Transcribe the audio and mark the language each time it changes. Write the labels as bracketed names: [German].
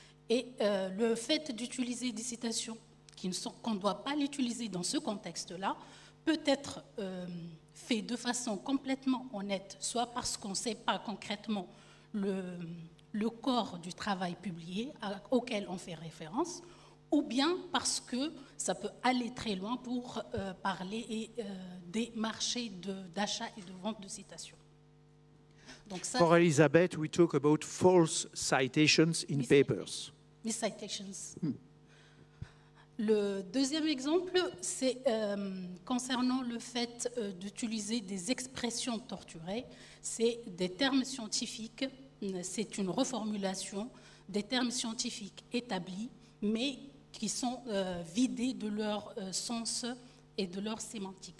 [French] Et le fait d'utiliser des citations qu'on ne doit pas l'utiliser dans ce contexte-là peut être fait de façon complètement honnête, soit parce qu'on ne sait pas concrètement le corps du travail publié auquel on fait référence, ou bien parce que ça peut aller très loin pour parler des marchés d'achat et de vente de citations. Donc ça, [English] For Elisabeth, we talk about false citations in papers. Miscitations. [French] Le deuxième exemple, c'est concernant le fait d'utiliser des expressions torturées. C'est des termes scientifiques, c'est une reformulation des termes scientifiques établis, mais qui sont vidés de leur sens et de leur sémantique.